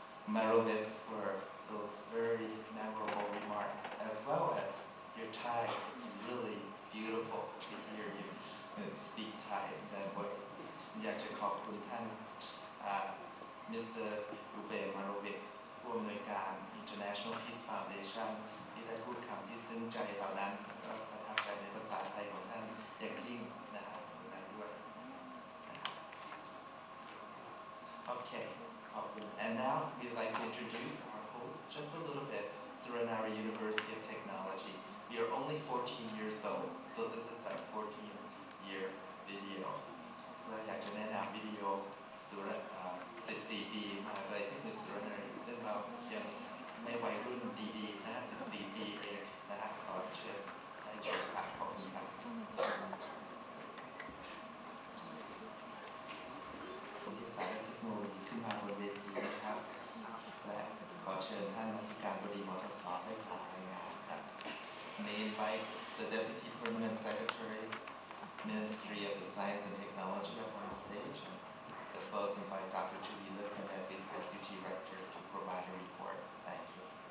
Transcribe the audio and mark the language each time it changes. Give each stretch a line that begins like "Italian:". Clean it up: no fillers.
English: Laureate, for those very memorable remarks, as well as your Thai. It's really beautiful to hear you speak Thai in that way.
Thai: อยากจะขอบคุณท่าน Mr. Laureate ผู้อำนวยการ International Peace Foundation ที่ได้พูดคำที่ซึ้งใจเหล่านั้นก็ประทับใจในภาษาไทยของท่านอย่างยิ่งนะครับนั้นด้วย
English: Okay, and now we'd like to introduce our host just a little bit, Suranaree University of Technology. We are only 14 years old, so this is our 14-year video.
Thai: เราอยากจะแนะนำวิดีโอ14 ปีมหาวิทยาลัยเทคนิคสุรนารีซึ่งเรายังไม่วัยรุ่นดีๆนะ14 ปีเองนะครับขอเชิญให้ชมครับขอบคุณครับที่สายเทคโนโลยีขึ้นมาบนเวทีนะครับและขอเชิญท่านอธิการบดีมทส. ได้กล่าวรายงานครับ
English: May invite the Deputy Permanent Secretary, Ministry of the Science and Technology up on stage, as well as invite Dr. Judy Lipman, SUT Rector, to provide a report. Thank you.